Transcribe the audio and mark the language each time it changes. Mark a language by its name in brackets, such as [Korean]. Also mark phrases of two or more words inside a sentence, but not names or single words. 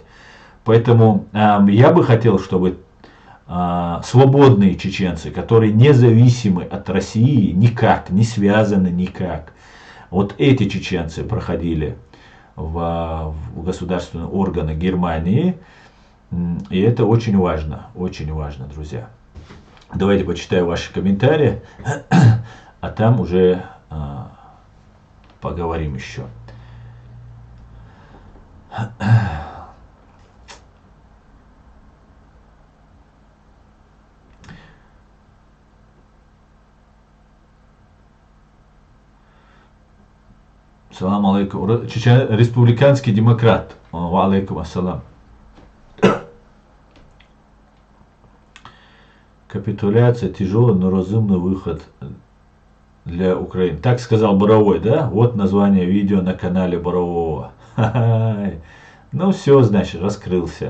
[Russian] Поэтому я бы хотел, чтобы свободные чеченцы, которые независимы от России, никак, не связаны никак, вот эти чеченцы проходили в государственные органы Германии. И это очень важно, друзья. Давайте почитаю ваши комментарии, а там уже поговорим еще. [Arabic] سلام عليكم. [Russian] Республиканский демократ. [Arabic] وعليكم السلام. [Russian] Капитуляция тяжелый, но разумный выход для Украины. Так сказал Боровой, да? Вот название видео на канале Борового. Ну все, значит, раскрылся.